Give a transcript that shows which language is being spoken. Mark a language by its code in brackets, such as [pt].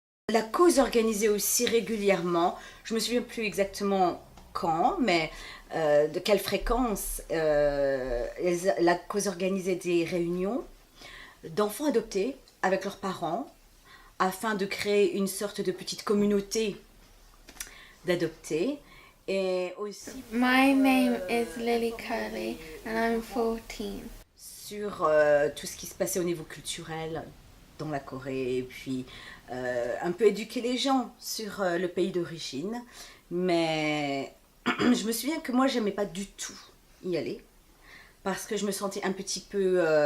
[fr] La cause organisait aussi régulièrement, je ne me souviens plus exactement quand, mais de quelle fréquence, la cause organisait des réunions d'enfants adoptés avec leurs parents afin de créer une sorte de petite communauté d'adoptés. Et aussi [en] My name is Lily Curley and I'm 14. [fr] Sur tout ce qui se passait au niveau culturel dans la Corée, et puis un peu éduquer les gens sur le pays d'origine. Mais je me souviens que moi, j'aimais pas du tout y aller, parce que je me sentais un petit peu...